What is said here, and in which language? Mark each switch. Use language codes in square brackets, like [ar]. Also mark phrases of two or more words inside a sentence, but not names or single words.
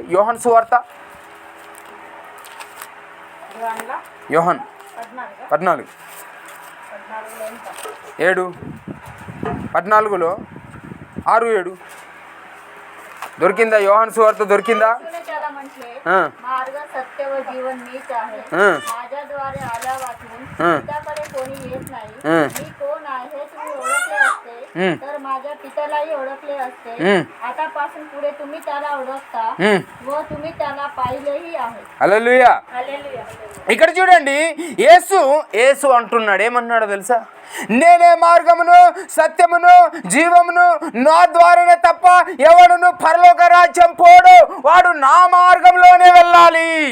[te] యోహాను సువార్త యోహాను 14 7 14లో 6-7 దొరికిందా? యోహాను సువార్త దొరికిందా? చాలా మంచిది. [mr] मार्ग सत्य व जीवन मीच आहे. माझ्याद्वारे आला वाचून पित्याकडे कोणी येत नाही. मी कोण आहे तुम्ही ओळखले असते तर माझ्या पित्यालाही ओळखले असते. आतापासून पुढे तुम्ही त्याला ओळखता व तुम्ही त्याला पाहिलेही आहे. [te] హల్లెలూయా. [mr] हालेलुया. [te] ఇక్కడ చూడండి, యేసు అంటున్నాడు, ఏమన్నాడో తెలుసా? నేనే మార్గమును సత్యమును జీవమును, నా ద్వారానే తప్ప ఎవడును పరలోక రాజ్యం పోడు, వాడు నా మార్గంలోనే వెళ్ళాలి.